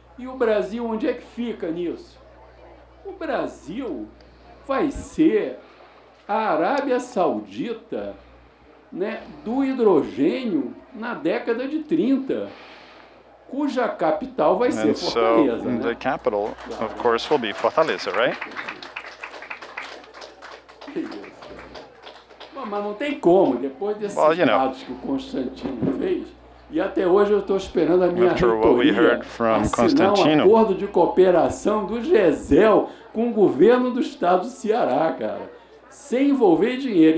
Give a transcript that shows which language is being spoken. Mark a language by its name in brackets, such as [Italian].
[Portuguese] E o Brasil, onde é que fica nisso? O Brasil vai ser a Arábia Saudita, né, do hidrogênio na década de 30, cuja capital vai ser Fortaleza. [English] So, the capital, of course, will be Fortaleza, right? [Portuguese] Bom, mas não tem como, depois desses dados que o Constantino fez, e até hoje eu estou esperando a minha reitoria assinar um acordo de cooperação do GESEL com o governo do estado do Ceará, cara, sem envolver dinheiro.